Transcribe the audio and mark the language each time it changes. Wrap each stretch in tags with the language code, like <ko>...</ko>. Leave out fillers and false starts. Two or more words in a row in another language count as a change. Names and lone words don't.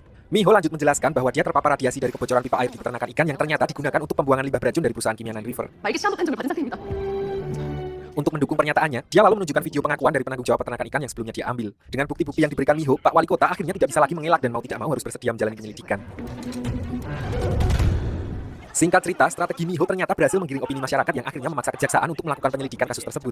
<id>Miho lanjut menjelaskan bahwa dia terpapar radiasi dari kebocoran pipa air di peternakan ikan yang ternyata digunakan untuk pembuangan limbah beracun dari perusahaan kimia Nine River.</id> <ko>말기 시한부 팬점을 받은 상태입니다.</ko> <id>Untuk mendukung pernyataannya, dia lalu menunjukkan video pengakuan dari penanggung jawab peternakan ikan yang sebelumnya dia ambil. Dengan bukti-bukti yang diberikan Miho, Pak Wali Kota akhirnya tidak bisa lagi mengelak dan mau tidak mau harus bersedia menjalani penyelidikan. Singkat cerita, strategi Miho ternyata berhasil menggiring opini masyarakat yang akhirnya memaksa kejaksaan untuk melakukan penyelidikan kasus tersebut.</id>